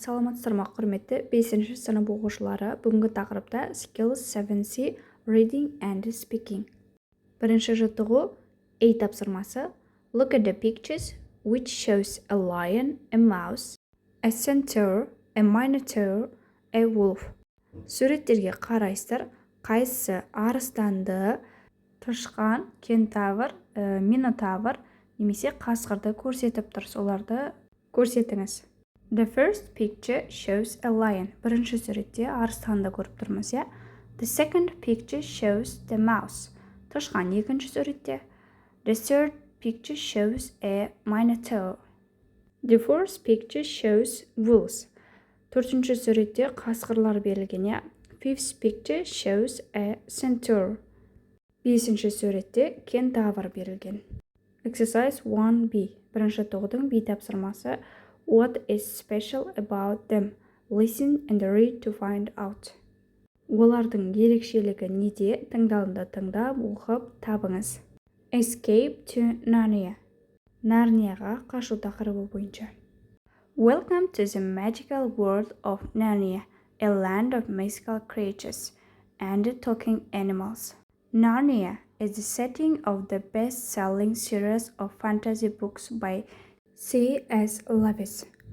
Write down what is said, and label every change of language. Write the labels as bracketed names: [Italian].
[Kazakh] Саламатсыздар ма құрметті 5-ші сынып оқушылары. Бүгінгі тақырыпта Skills 7C Reading and Speaking. Бірінші жаттығу A тапсырмасы. [English] Look at the pictures which shows a lion, a mouse, a centaur, a minotaur, a wolf. [Kazakh] Суреттерге қарайсыздар. Қайсысы арыстанды, тышқан, кентавр, минотавр немесе қасқырды көрсетіп тұр, соларды көрсетіңіз. [English] The first picture shows a lion. [Kazakh] Бірінші суретте арыстанды көріп тұрмыз, иә? [English] The second picture shows the mouse. [Kazakh] Тышқан екінші суретте. [English] The third picture shows a minotaur. The fourth picture shows wolves. [Kazakh] Төртінші суретте қасқырлар берілген, иә? [English] Fifth picture shows a centaur. [Kazakh] Бесінші суретте кентавр берілген. [English] Exercise 1B. [Kazakh] Бірінші тоғдың B тапсырмасы. [English] What is special about them? Listen and read to find out. [Kazakh] Олардың ерекшелігі неде? Тыңдалымды тыңдап, оқып табыңыз. [English] Escape to Narnia. [Kazakh] Нарнияға қашу тақырыбы бойынша. [English] Welcome to the magical world of Narnia, a land of mystical creatures and talking animals. Narnia is the setting of the best-selling series of fantasy books by C.S. Lewis.